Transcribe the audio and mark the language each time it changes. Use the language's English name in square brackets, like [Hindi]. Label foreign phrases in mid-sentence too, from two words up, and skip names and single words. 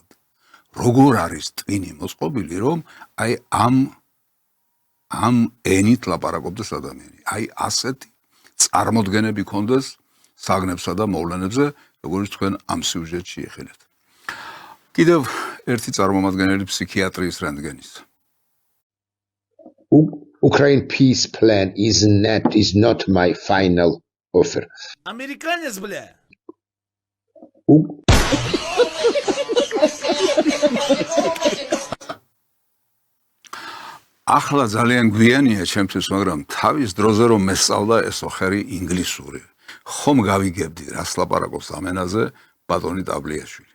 [Georgian] როგორ არის ტვინი მოწყობილი, რომ აი ამ ენით ლაპარაკობდეს ადამიანი. აი ასეთი წარმოდგენები ქონდეს საგნებსა და მოვლენებზე, როგორც თქვენ ამ სიუჟეტში ეხილეთ. კიდევ ერთი წარმომადგენელი ფსიქიატრიის რენტგენის. [English] Ukraine peace plan is not my final offer. [Russian] Американец, бля. [Georgian] ახლა ძალიან გვიანია ჩემთვის, მაგრამ თავის დროზე რომ მესწავლა ეს ოხერი ინგლისური. ხომ გავიგებდი რას ლაპარაკობს ამ ენაზე ბატონი ტაბლიაშვილი.